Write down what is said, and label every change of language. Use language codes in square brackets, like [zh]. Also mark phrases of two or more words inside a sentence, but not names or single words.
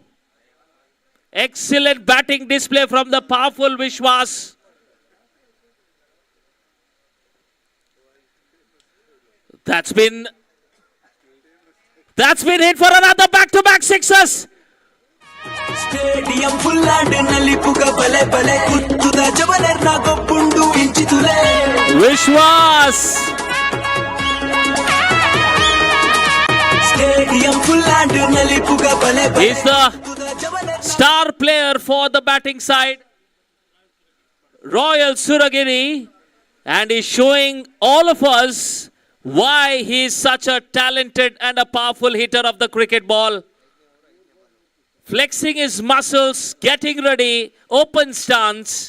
[en] Excellent batting display from the powerful Vishwas. That's been hit for another back-to-back sixes. Stadium full and [tcy] ನಲಿಪುಗ ಬಲೆ ಬಲೆ ಕುಟ್ಟುಡ ಜವಲೆರ್ ನ ಗೊಪ್ಪುಂಡು ಇಂಚಿತುಲೆ. Vishwas. [en] Stadium full and [tcy] ನಲಿಪುಗ ಬಲೆ ಬಲೆ. [en] He's the star player for the batting side, Royal Suragiri, and he's showing all of us why he is such a talented and a powerful hitter of the cricket ball. Flexing his muscles, getting ready, open stance.